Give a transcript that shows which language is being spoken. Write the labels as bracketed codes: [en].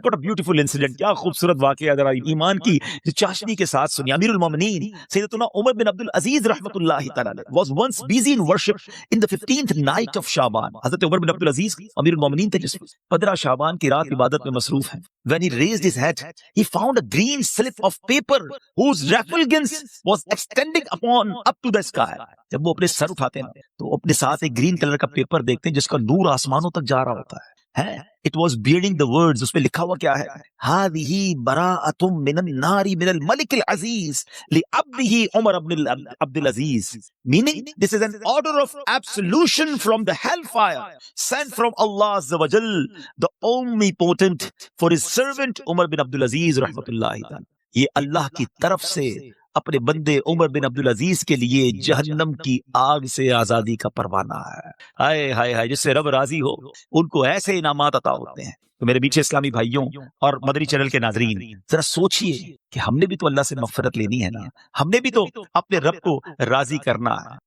[en] What a beautiful incident، [ur] کیا خوبصورت واقعہ ذرا ایمان کی چاشنی کے ساتھ سنیے. [en] امیر المومنین سیدنا عمر بن عبد العزیز [ar] رحمۃ اللہ تعالی [en] was once busy in worship in the 15th night of شعبان. [ur] حضرت عمر بن عبد العزیز امیر المومنین تھے جس 15 شعبان کی رات عبادت میں مصروف ہیں. [en] When he raised his head, he found a green slip of paper whose refulgence was extending up to the sky. [ur] جب وہ اپنے سر اٹھاتے ہیں تو اپنے ساتھ ایک گرین کلر کا پیپر دیکھتے ہیں جس کا نور آسمانوں تک جا رہا ہوتا ہے. [en] It was bearing the words، [ur] اس میں لکھا ہوا کیا ہے؟ [ar] هذه براءة من النار من الملك العزيز لعبده عمر بن عبد العزيز، [en] meaning this is an order of absolution from the hellfire sent from Allah Azza wa Jal, the omnipotent, for his servant عمر بن عبد العزیز [ar] رحمۃ اللہ تعالی. [ur] یہ اللہ کی طرف سے اپنے بندے عمر بن عبد العزیز کے لیے جہنم کی آگ سے آزادی کا پروانہ ہے. ہائے ہائے ہائے، جس سے رب راضی ہو ان کو ایسے انعامات عطا ہوتے ہیں. تو میرے میٹھے اسلامی بھائیوں اور مدنی چینل کے ناظرین، ذرا سوچئے کہ ہم نے بھی تو اللہ سے مغفرت لینی ہے نا، ہم نے بھی تو اپنے رب کو راضی کرنا ہے.